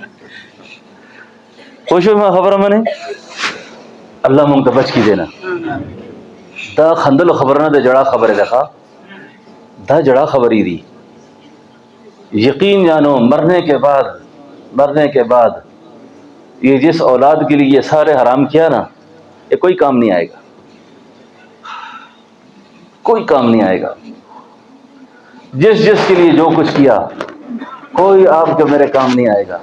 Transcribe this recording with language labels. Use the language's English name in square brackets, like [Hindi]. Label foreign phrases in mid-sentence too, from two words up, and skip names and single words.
[Pashto] پوه شوې ما خبره منې الله مونږ ته بچ کړي دی نه دا خندلو خبره نه ده جړا خبرې ده ښه دا جڑا خبری دی [Urdu] یقین جانو مرنے کے بعد یہ جس اولاد کے لیے یہ سارے حرام کیا نا یہ کوئی کام نہیں آئے گا جس کے لیے جو کچھ کیا کوئی آپ کے میرے کام نہیں آئے گا.